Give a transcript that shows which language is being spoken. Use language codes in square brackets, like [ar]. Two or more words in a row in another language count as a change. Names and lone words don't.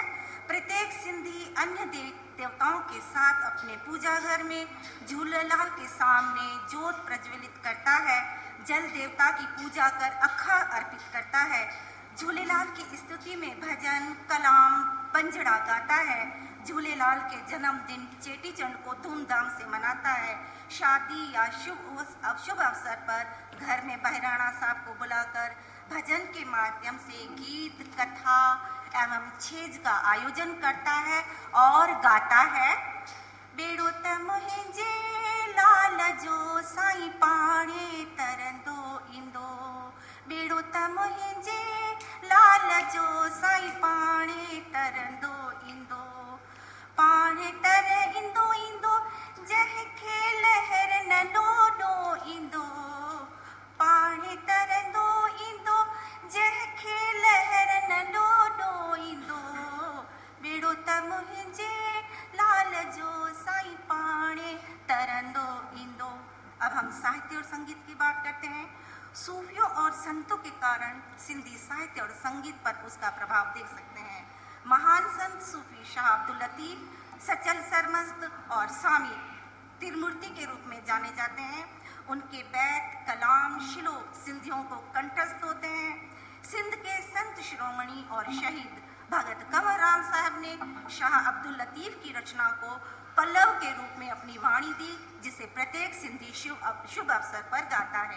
[hi] प्रत्येक सिंधी अन्य देवताओं के साथ अपने पूजा घर में झूलेलाल के सामने ज्योत प्रज्वलित करता है, जल देवता की पूजा कर अखा अर्पित करता है, झूलेलाल की स्तुति में भजन, कलाम, पंजड़ा गाता है, झूलेलाल के जन्मदिन चेटीचंड को धूमधाम से मनाता है। शादी या शुभ अवसर पर घर में बहराना साहब को बुलाकर भजन के माध्यम से गीत, कथा एवं छेज का आयोजन करता है और गाता है। [sd] बेड़ो त मुहिंजे लाल जो साईं पाणे तरंदो इंदो, बेड़ो त मुहिंजे लाल जो साईं पाणे तरंदो इंदो, पाणे तर इंदो इंदो जह खे लहर न लोडो इंदो, पाणे तरंदो इंदो जह खे लहर न लोडो इंदो, बेड़ो त मुहिंजे लाल जो साईं पाणे तरंदो इंदो। [hi] अब हम साहित्य और संगीत की बात करते हैं। सूफियों और संतों के कारण सिंधी साहित्य और संगीत पर उसका प्रभाव देख सकते हैं। महान संत सूफी शाह अब्दुल लतीफ सचल सरमस्त और स्वामी त्रिमूर्ति के रूप में जाने जाते हैं। उनके बैत, कलाम, श्लोक सिंधियों को कंठस्थ होते हैं। सिंध के संत शिरोमणि और शहीद भगत कंवर राम साहब ने शाह अब्दुल लतीफ की रचना को पल्लव के रूप में अपनी वाणी दी, जिसे प्रत्येक सिंधी शुभ अवसर पर गाता है।